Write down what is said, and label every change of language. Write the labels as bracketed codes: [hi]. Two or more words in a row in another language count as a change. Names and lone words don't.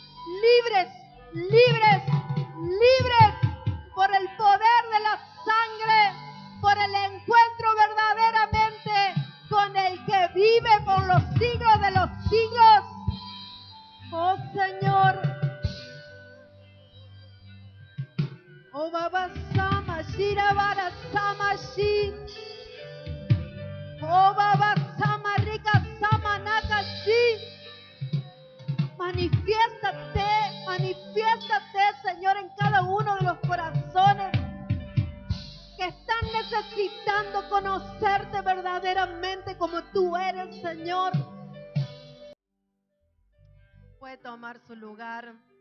[es] libres por el poder de la sangre, por el encuentro verdaderamente con el que vive por los siglos de los siglos. Oh Señor, oh Baba Sama, Shira Bara Sama Shi, oh Baba Sama, Rika Sama Naka Shi. Manifiéstate, Señor, en cada uno de los corazones que están necesitando conocerte verdaderamente como tú eres, Señor. Puede tomar su lugar.